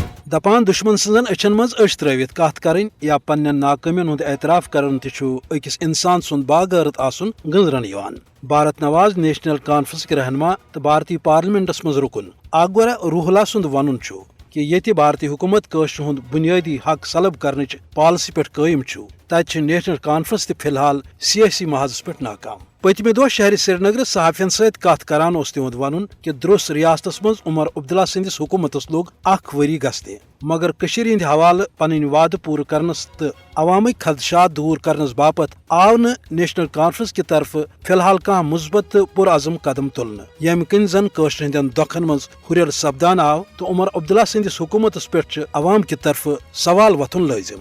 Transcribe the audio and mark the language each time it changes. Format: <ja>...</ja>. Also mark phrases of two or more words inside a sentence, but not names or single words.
<ks>دپان دشمن سن اچھن مز اچھ ترٲوِتھ کتھ کرٕنۍ یا پننٮ۪ن ناکٲمین ہُنٛد اعتراف کرن تہِ چھُ أکِس انسان سُنٛد باغٲرت آسُن گٔنٛزرن یِوان۔ بھارت نواز نیشنل کانفرنس</ks> <ur>کے رہنما</ur> <ks>تو بھارتی پارلیمنٹس مز رکن اکبر روح اللہ سند ون کہ یتہِ بھارتی حکومت کٲشر ہُنٛد بنیٲدی حق سلب کرنٕچ پالسی پٮ۪ٹھ قٲیِم چھُ تتہِ چھِ نیشنل کانفرنس تہِ فی الحال سیٲسی محاذس پٮ۪ٹھ ناکام۔ پٔتمہِ دۄہ شہر سرینگر صحافین سۭتۍ کتھ کران اوس تِہُنٛد ونُن کہ درٛوس ریاستس منٛز عمر عبداللہ سٕنٛدِس حکوٗمتس لوٚگ 1 ؤری گژھنہِ، مگر کٔشیٖرِ ہٕنٛدِ حوالہٕ پنٕنۍ وعدٕ پوٗرٕ کرنس تہٕ عوامٕکۍ خدشات دوٗر کرنس باپتھ آو نہٕ نیشنل کانفرنس کہِ طرفہٕ فی الحال کانٛہہ مثبت تہٕ پُرعزم قدم تُلنہٕ، ییٚمہِ کِنۍ زن کٲشرِ ہٕنٛدٮ۪ن دۄکھن منٛز ہُرٮ۪ر سپدان آو تہٕ عمر عبداللہ سٕنٛدِس حکوٗمتس پٮ۪ٹھ چھِ عوام کہِ طرفہٕ سوال وۄتھُن لٲزم۔</ks>